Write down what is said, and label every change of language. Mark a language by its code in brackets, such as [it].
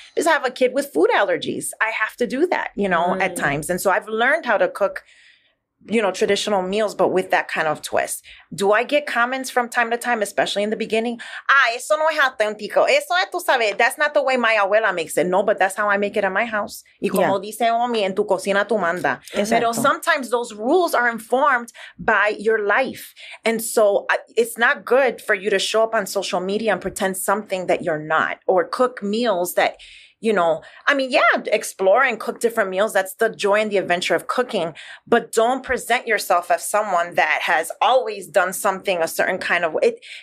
[en] Because I have a kid with food allergies. I have to do that, at times. And so I've learned how to cook, traditional meals, but with that kind of twist. Do I get comments from time to time, especially in the beginning? [es] Eso no es auténtico. Eso es, tú sabes, [en] that's not the way my abuela makes it. No, but that's how I make it in my house. [es] Y como dice Omi, en tu cocina tu manda. [en] Pero sometimes those rules are informed by your life. And so it's not good for you to show up on social media and pretend something that you're not, or cook meals that, explore and cook different meals. That's the joy and the adventure of cooking. But don't present yourself as someone that has always done something a certain kind of way.